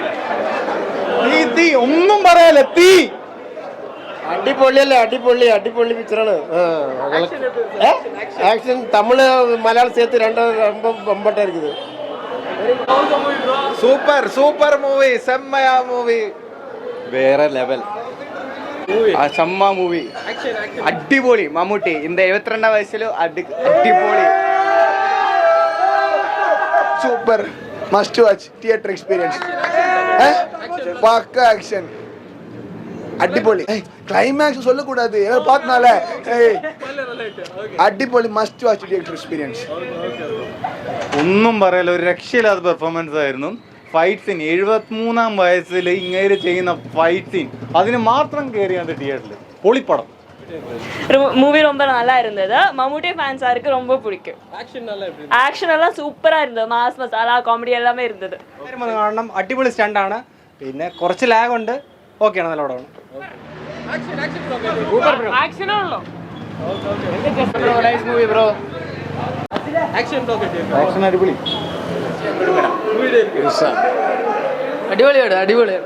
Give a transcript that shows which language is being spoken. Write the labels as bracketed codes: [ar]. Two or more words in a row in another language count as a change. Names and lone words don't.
[ml] തീ ഒന്നും പറയാല്ല. തീ അടിപൊളിയല്ലേ. അടിപൊളി അടിപൊളി പിക്ചറാണ്. ആക്ഷൻ തമിഴ് മലയാളം ചേർത്ത് രണ്ടും ബമ്പട്ടാ இருக்குது. [en] super super movie. സെമ്മയാ മൂവി. [ml] വേറെ ലെവൽ. [ta] செம்ம மூவி. அடிபொலி மம்முட்டி இந்த 72 வயசுல அடிபொலி. [en] super must watch theatre experience. [ta] பக்கா ஆக்ஷன் அடிபொலி. கிளைமேக்ஸ் சொல்லக்கூடாது பார்த்தனால. [en] അടിപൊളി must watch theatre experience. [ml] ഒന്നും പറയല്ല. ഒരു രക്ഷയില്ലാത്ത പെർഫോമൻസ് ആയിരുന്നു. [en] fight scene [ml] 73-ാം വയസ്സിൽ ഇങ്ങനെ ചെയ്യുന്ന [en] fight scene [ml] അതിന് മാത്രം കയറിയാണ് തിയേറ്ററിൽ. പൊളിപ്പടം. [ta] மூவி ரொம்ப நல்லா இருந்தது. மம்முட்டி ஃபேன்ஸாருக்கு ரொம்ப பிடிக்கும். ஆக்ஷன் எல்லாம் சூப்பரா இருந்தது. [en] mass masala comedy [ta] எல்லாமே இருந்தது. [ml] കാണണം. അടിപൊളി സ്റ്റണ്ടാണ്. പിന്നെ കുറച്ച് ലാഗ് ഉണ്ട്. ഓക്കെയാണ്. നല്ല പടമാണ്. ആക്ഷൻ അടിപൊളി. അടിപൊളിയാണ് അടിപൊളിയാണ്.